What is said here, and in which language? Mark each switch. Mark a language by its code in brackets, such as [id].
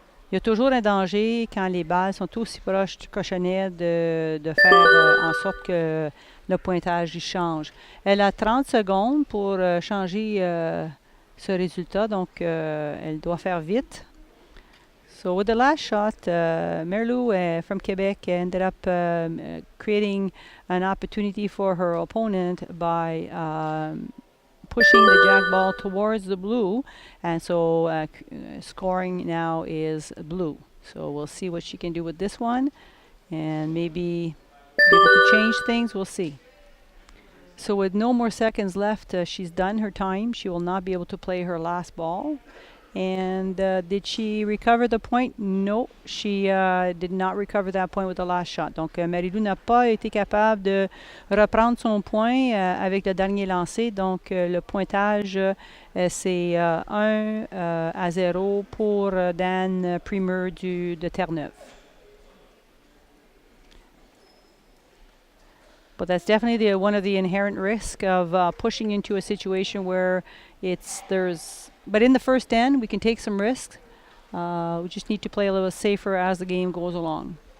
[fr] Il y a toujours un danger quand les balles sont aussi proches du cochonnet de faire en sorte que le pointage change. Elle a 30 secondes pour changer ce résultat. Donc, elle doit faire vite. [en] So with the last shot, Marylou from Quebec ended up creating an opportunity for her opponent by pushing the jack ball towards the blue, and so scoring now is blue. So we'll see what she can do with this one, and maybe be able to change things. We'll see. So with no more seconds left, she's done her time. She will not be able to play her last ball. And did she recover the point? No, she did not recover that point with the last shot. [fr] Donc, Marylou n'a pas été capable de reprendre son point avec le dernier lancé. Donc, le pointage, c'est 1-0 pour Dan Primmer de Terre-Neuve. [en] But that's definitely one of the inherent risks of pushing into a situation where but in the first end, we can take some risks. We just need to play a little safer as the game goes along.